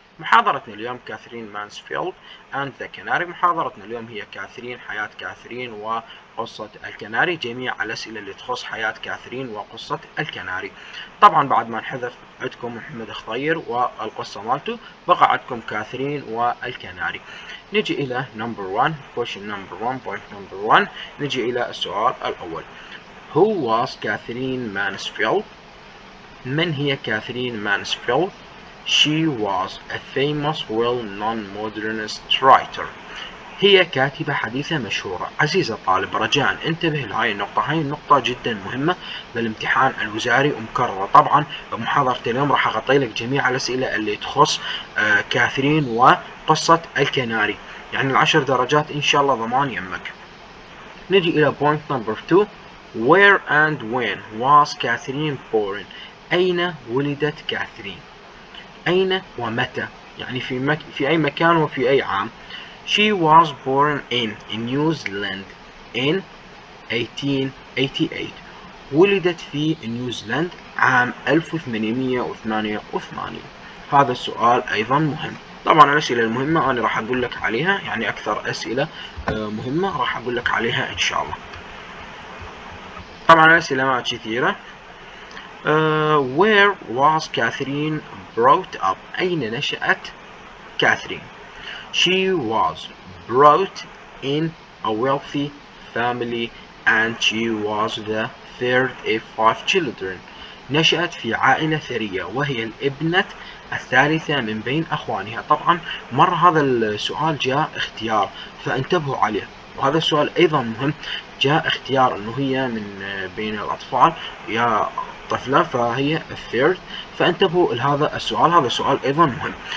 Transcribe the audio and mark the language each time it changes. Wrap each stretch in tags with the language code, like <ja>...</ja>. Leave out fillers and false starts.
<ar>محاضرتنا اليوم كاثرين مانسفيلد اند ذا كناري. محاضرتنا اليوم هي كاثرين، حياة كاثرين وقصة الكناري، جميع الاسئلة اللي تخص حياة كاثرين وقصة الكناري. طبعا بعد ما نحذف عندكم محمد خضير والقصة مالته بقى عندكم كاثرين والكناري. نجي الى</ar> <en>Number 1 question number 1 point number 1.</en> <ar>نجي الى السؤال الاول.</ar> <en>Who was Catherine Mansfield?</en> <ar>من هي كاثرين مانسفيلد؟</ar> <en>She was a famous well-known modernist writer.</en> <ar>هي كاتبة حديثة مشهورة. عزيزي الطالب، رجاء انتبه لهاي النقطة، هاي النقطة جدا مهمة بالامتحان الوزاري ومكررة. طبعا بمحاضرة اليوم راح اغطي لك جميع الأسئلة اللي تخص كاثرين وقصة الكناري، يعني ال10 درجات ان شاء الله ضمان يمك. نجي إلى</ar> <en>point number 2. Where and when was Catherine born?</en> <ar>أين ولدت كاثرين؟ أين ومتى؟ يعني في أي مكان وفي أي عام.</ar> <en>She was born in New Zealand in 1888.</en> <ar>ولدت في نيوزيلند عام 1888. هذا السؤال أيضا مهم. طبعا الأسئلة المهمة أنا راح أقول لك عليها، يعني أكثر أسئلة مهمة راح أقول لك عليها إن شاء الله. طبعا الأسئلة ما كثيرة.</ar> <en>Where was Catherine brought up?</en> <ar>أين نشأت كاثرين؟</ar> <en>She was brought in a wealthy family and she was the third of 5 children.</en> <ar>نشأت في عائلة ثرية وهي الابنة الثالثة من بين أخوانها. طبعا مر هذا السؤال جاء اختيار فانتبهوا عليه، وهذا السؤال أيضا مهم. جاء اختيار أنه هي من بين الأطفال يا طفلة، فهي الثيرد، فانتبهوا لهذا السؤال، هذا السؤال أيضا مهم.</ar>